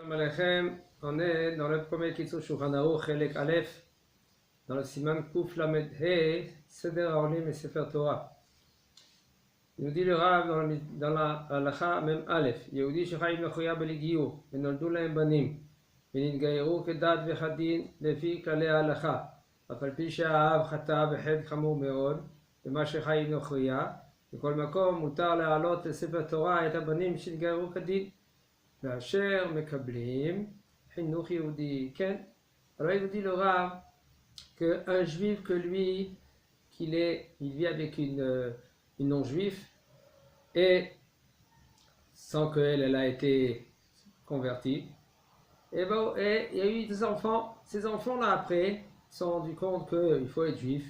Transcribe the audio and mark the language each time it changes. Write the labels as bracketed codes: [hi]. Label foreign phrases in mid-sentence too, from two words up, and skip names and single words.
[he] שלום עליכם, [fr] on est dans le premier Kitzur Shulchan Aruch, [he] חלק אלף, [fr] dans le [he] סימן קוף למד הא, סדר העולים [fr] et [he] ספר תורה. [fr] Il nous dit le Rav dans la Halacha même [he] אלף, יהודי שחיים מחויה בליגיור, ונולדו להם בנים, ונתגיירו כדת וכדין, לפי כללי הלכה, אף על פי שהאב חטא בחטא חמור מאוד, במה שחיים נוכריה, בכל מקום מותר להעלות לספר תורה את הבנים שהתגיירו כדין. ואשר מקבלים חינוך יהודי, כן? [fr] Alors il vous dit le Rav qu'un juif que lui, il vit avec une non-juive et sans qu'elle a été convertie, et il y a eu des enfants, ces enfants-là après se sont rendus compte qu'il faut être juif.